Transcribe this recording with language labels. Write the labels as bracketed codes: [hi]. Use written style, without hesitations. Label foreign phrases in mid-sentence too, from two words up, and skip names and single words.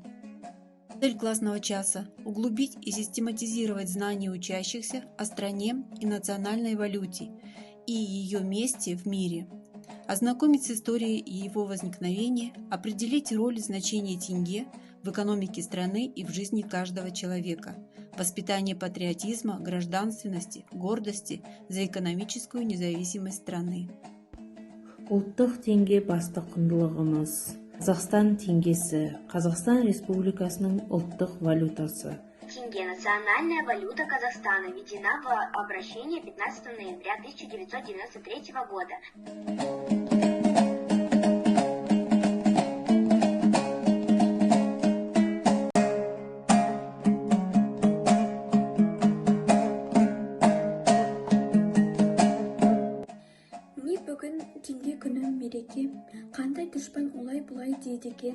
[ru] Цель классного часа – углубить и систематизировать знания учащихся о стране и национальной валюте и ее месте в мире, ознакомить с историей и его возникновения, определить роль и значение тенге в экономике страны и в жизни каждого человека, воспитание патриотизма, гражданственности, гордости за экономическую независимость страны. [kk] Ұлттық теңге басты құндылығымыз. Қазақстан теңгесі, Қазақстан Республикасының ұлттық валютасы. [ru] Тенге – национальная валюта Казахстана, введена в обращение 15 ноября 1993 года. [kk] Бүгін теңге күні мереке, қандай дұшпан олай-бұлай дейді екен.